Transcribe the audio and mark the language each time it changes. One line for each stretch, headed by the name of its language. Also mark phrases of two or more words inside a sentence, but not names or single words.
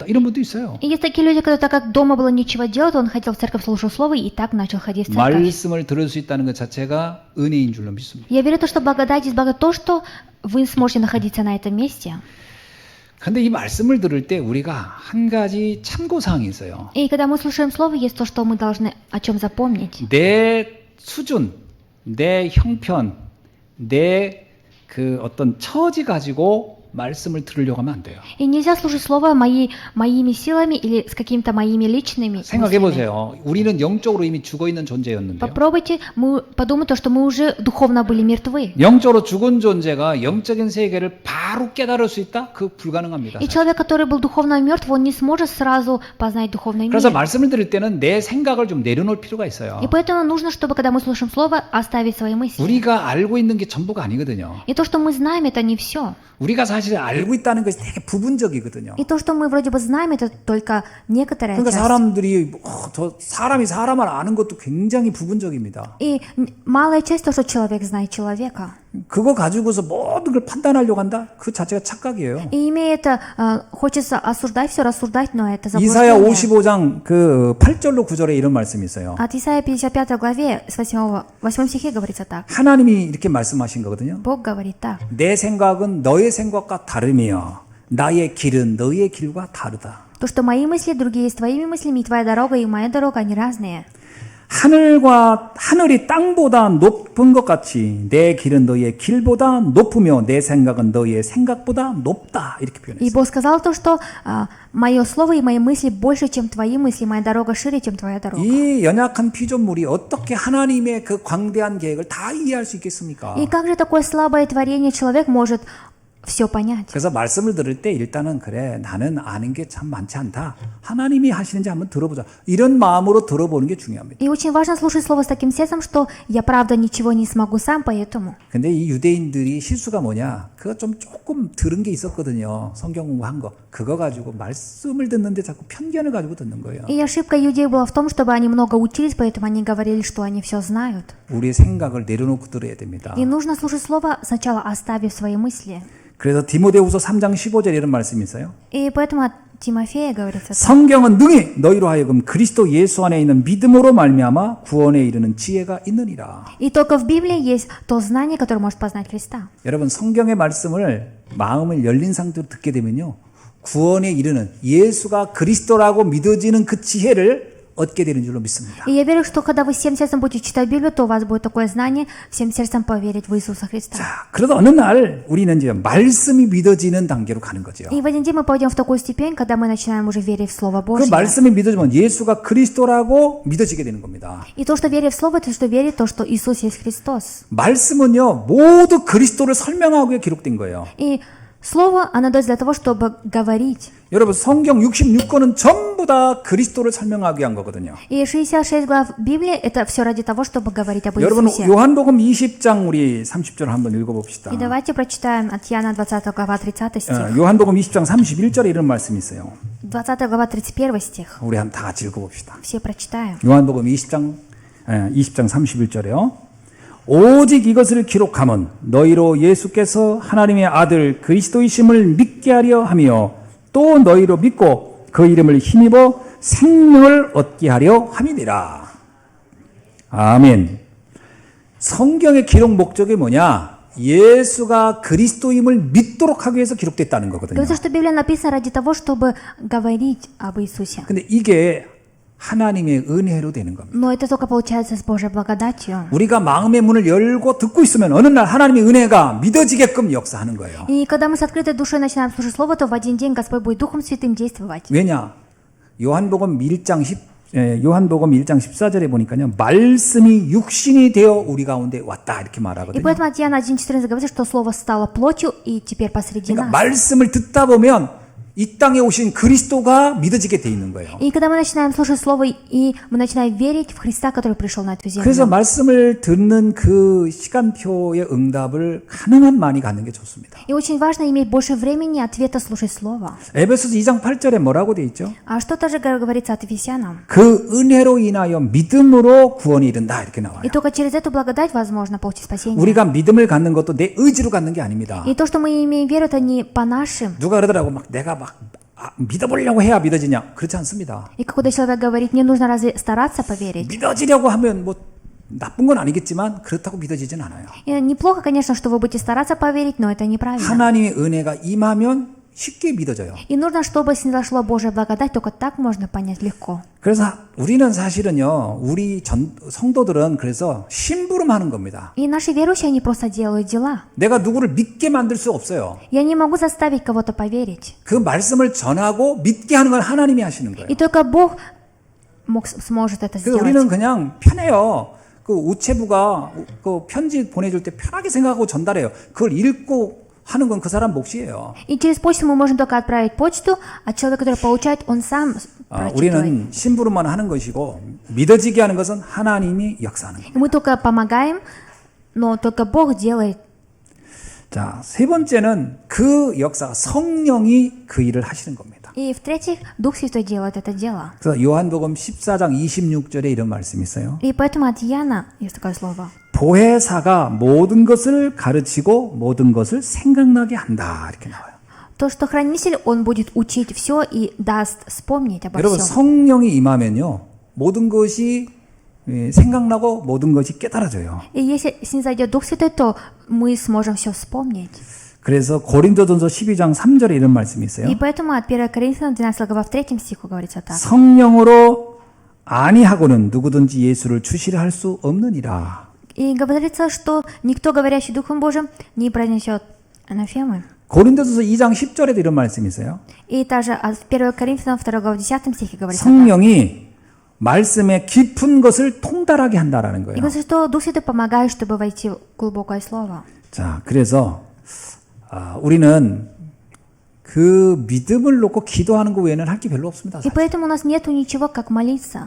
Korean: 이런 분도 있어요.
Russian: И есть такие люди, которые, так как дома было нечего делать, он ходил в церковь, слушал слово и так начал ходить в церковь.
Korean: 말씀을 들을 수 있다는 것 자체가 은혜인 줄로 믿습니다.
Russian: Я верю, что благодать есть благодать, то, что вы сможете находиться на этом месте.
Korean: 근데 이 말씀을 들을 때 우리가 한 가지 참고사항이 있어요.
Russian: И когда мы слушаем слово, есть то, что мы должны о чем запомнить.
Korean: 내 수준, 내 형편, 내 그 어떤 처지 가지고 말씀을 들으려고 하면 안 돼요.
Russian: И нельзя слушать слово моими силами или с какими-то моими личными
Korean: 생각해
Russian: мыслями.
Korean: 보세요. 우리는 영적으로 이미 죽어 있는 존재였는데요.
Russian: Попробуйте подумать, что мы уже духовно были мертвы.
Korean: 영적으로 죽은 존재가 영적인 세계를 바로 깨달을 수 있다? 그 불가능합니다.
Russian: И человек, который был духовно мертв, он не сможет сразу познать духовный
Korean: 그래서
Russian: мир.
Korean: 말씀을 들을 때는 내 생각을 좀 내려놓을 필요가 있어요.
Russian: И поэтому нужно, чтобы, когда мы слушаем слово, оставить свои мысли.
Korean: 우리가 알고 있는 게 전부가 아니거든요.
Russian: И то, что мы знаем, это не все.
Korean: 우리가 사실 알고 있다는 것이 되게 부분적이거든요.
Russian: И то, что мы вроде бы знаем, это только некоторая
Korean: 그러니까
Russian: часть.
Korean: 사람들이 저 사람이 사람을 아는 것도 굉장히 부분적입니다.
Russian: И малая часть то, что человек знает человека.
Korean: 그거 가지고서 모든 걸 판단하려고 한다? 그 자체가 착각이에요.
Russian: И имея это, хочется осуждать, все рассуждать, но это
Korean: 이사야
Russian: заблуждение.
Korean: 55장 그 8절로 9절에 이런 말씀이 있어요.
Russian: От Исаия 55 главе с 8 стихе говорится так.
Korean: 하나님이 이렇게 말씀하신 거거든요.
Russian: Бог говорит так.
Korean: 내 생각은 너의 생각과 다르며 나의 길은 너의 길과 다르다.
Russian: То, что мои мысли другие с твоими мыслями, и твоя дорога, и моя дорога, они разные.
Korean: 하늘이 땅보다 높은 것 같이 내 길은 너희의 길보다 높으며 내 생각은 너희의 생각보다 높다. 이렇게
Russian: И
Korean: 표현했어요.
Russian: Бог сказал то, что мое слово и мои мысли больше, чем твои мысли, моя дорога шире, чем твоя дорога.
Korean: 이 연약한 피조물이 어떻게 하나님의 그 광대한 계획을 다 이해할 수 있겠습니까?
Russian: И как же такое слабое творение человек может все понять?
Korean: 그래서 말씀을 들을 때 일단은 그래 나는 아는 게 참 많지 않다. 하나님이 하시는지 한번 들어보자. 이런 마음으로 들어보는 게 중요합니다.
Russian: И очень важно слушать слово с таким сердцем, что я правда ничего не смогу сам, поэтому.
Korean: 근데 이 유대인들이 실수가 뭐냐? 그거 좀 조금 들은 게 있었거든요. 성경 공부한 거. 그거 가지고 말씀을 듣는데 자꾸 편견을 가지고 듣는 거예요.
Russian: И ошибка иудеев была в том, чтобы они много учились, поэтому они говорили, что они все знают.
Korean: 우리의 생각을 내려놓고 들어야 됩니다.
Russian: И нужно слушать слово, сначала оставив свои мысли.
Korean: 그래서 디모데후서 3장 15절에 이런 말씀이 있어요.
Russian: И поэтому от Тимофея говорится,
Korean: 성경은 능히 너희로 하여금 그리스도 예수 안에 있는 믿음으로 말미암아 구원에 이르는 지혜가 있느니라.
Russian: и только в Библии есть то знание, которое может познать Христа.
Korean: 여러분 성경의 말씀을 마음을 열린 상태로 듣게 되면요. 구원에 이르는 예수가 그리스도라고 믿어지는 그 지혜를 얻게 되는 줄로 믿습니다.
Russian: И я верю, что когда вы всем сердцем будете читать Библию, то у вас будет такое знание, всем сердцем поверить в Иисуса Христа.
Korean: 자, 그러다 어느 날 우리는 이제 말씀이 믿어지는 단계로 가는 거죠.
Russian: И в один день мы пойдем в такую степень, когда мы начинаем уже верить в Слово
Korean: 그
Russian: Божье.
Korean: 말씀이 믿어지면 예수가 그리스도라고 믿어지게 되는 겁니다.
Russian: И то, что верить в Слово, это что верить то, что Иисус есть Христос.
Korean: 말씀은요, 모두 그리스도를 설명하기에 기록된 거예요.
Russian: И Слово, оно дается для того, чтобы говорить.
Korean: 여러분 성경 66권은 전부 다 그리스도를 설명하기 위한 거거든요.
Russian: И 66 глав Библии, это все ради того, чтобы говорить об
Korean: 여러분
Russian: Иисусе.
Korean: 요한복음 20장 우리 30절 한번 읽어봅시다.
Russian: И давайте прочитаем от Иоанна 20 глава 30 стих.
Korean: 요한복음 20장 31절에 이런 말씀이 있어요.
Russian: 20 глава 31 стих.
Korean: 우리 한 다 같이 읽어봅시다.
Russian: Все прочитаем.
Korean: 요한복음 20장 31절에요. 오직 이것을 기록함은 너희로 예수께서 하나님의 아들 그리스도이심을 믿게 하려 하며 또 너희로 믿고 그 이름을 힘입어 생명을 얻게 하려 함이니라. 아멘. 성경의 기록 목적이 뭐냐? 예수가 그리스도임을 믿도록 하기 위해서 기록됐다는 거거든요.
Russian: Говорится, что Библия написана ради того, чтобы говорить об Иисусе.
Korean: 근데 이게 하나님의 은혜로 되는 겁니다.
Russian: Но это только получается с Божьей благодатью.
Korean: 우리가 마음의 문을 열고 듣고 있으면 어느 날 하나님의 은혜가 믿어지게끔 역사하는 거예요.
Russian: И когда мы с открытой душой начинаем слушать Слово, то в один день Господь будет Духом Святым действовать.
Korean: 왜냐? 요한복음 1장 14절에 보니까요. 말씀이 육신이 되어 우리 가운데 왔다 이렇게
Russian: И
Korean: 말하거든요.
Russian: поэтому от Иоанна 1,14 говорится, что Слово стало плотью и теперь посреди
Korean: 그러니까
Russian: нас.
Korean: 말씀을 듣다 보면 이 땅에 오신 그리스도가 믿어지게 돼 있는 거예요.
Russian: И когда мы начинаем слушать Слово, и мы начинаем верить в Христа, который пришел на эту
Korean: 그래서
Russian: землю.
Korean: 말씀을 듣는 그 시간표의 응답을 가능한 많이 갖는 게 좋습니다.
Russian: И очень важно иметь больше времени ответа слушать Слово.
Korean: 에베소서 2장 8절에 뭐라고 돼 있죠?
Russian: А что тоже говорится от Ефесянам?
Korean: 그 은혜로 인하여 믿음으로 구원이 이른다 이렇게 나와요.
Russian: И только через эту благодать возможно получить спасение.
Korean: 우리가 믿음을 갖는 것도 내 의지로 갖는 게 아닙니다.
Russian: И то, что мы имеем веру, это не по нашим.
Korean: 누가 그러더라고 막 내가 막 믿어보려고 해야 믿어지냐? 그렇지 않습니다.
Russian: И когда человек говорит, не нужно разве стараться поверить?
Korean: 믿어지려고 하면 뭐 나쁜 건 아니겠지만 그렇다고 믿어지진 않아요.
Russian: И неплохо, конечно, что вы будете стараться поверить, но это неправильно.
Korean: 하나님의 은혜가 임하면 쉽게 믿어져요.
Russian: И нужно, чтобы снизошла Божья благодать, только так можно понять легко.
Korean: 그래서 우리는 사실은요, 우리 성도들은 그래서 심부름하는 겁니다.
Russian: И наши верующие, они просто делают дела.
Korean: 내가 누구를 믿게 만들 수 없어요.
Russian: Я не могу заставить кого-то поверить.
Korean: 그 말씀을 전하고 믿게 하는 건 하나님이 하시는 거예요.
Russian: И только Бог сможет это
Korean: 그래서 우리는
Russian: сделать.
Korean: 그냥 편해요. 그 우체부가 그 편지 보내줄 때 편하게 생각하고 전달해요. 그걸 읽고 하는 건 그 사람 몫이에요.
Russian: И через почту мы можем только отправить почту, а человек, который получает, он сам прочитывает.
Korean: 우리는 심부름만 하는 것이고 믿어지게 하는 것은 하나님이 역사하는 거예요.
Russian: И мы только помогаем, но только Бог делает.
Korean: 자, 세 번째는 그 역사 성령이 그 일을 하시는 겁니다.
Russian: И в-третьих, Дух Святой делает это дело.
Korean: 그래서 요한복음 14장 26절에 이런 말씀이 있어요.
Russian: И поэтому от Иоанна есть такое слово.
Korean: 보혜사가 모든 것을 가르치고 모든 것을 생각나게 한다 이렇게 나와요.
Russian: То, что хранитель, он будет учить все и даст вспомнить обо
Korean: 여러분
Russian: всем.
Korean: 성령이 임하면요 모든 것이 생각나고 모든 것이 깨달아져요.
Russian: И если снизойдет Дух Святой, то мы сможем все вспомнить.
Korean: 그래서 고린도전서 12장 3절에 이런 말씀이 있어요.
Russian: И поэтому от 1 Коринфянам 12 глава в 3 стиху говорится так.
Korean: 성령으로 아니하고는 누구든지 예수를 주시려 할 수 없느니라.
Russian: И говорится, что никто, говорящий Духом Божьим, не произнесет анафемы.
Korean: 고린도전서 2장 10절에도 이런 말씀이 있어요.
Russian: И также в 1 Коринфянам 2 глава 10 стихе говорится.
Korean: 성령이 말씀의 깊은 것을 통달하게 한다라는
Russian: И
Korean: 거예요.
Russian: говорится, что Дух Святой помогает, чтобы войти в глубокое слово.
Korean: 자, 그래서 우리는 그 믿음을 놓고 기도하는 것 외에는 할 게 별로 없습니다.
Russian: И поэтому у нас нету ничего, как молиться.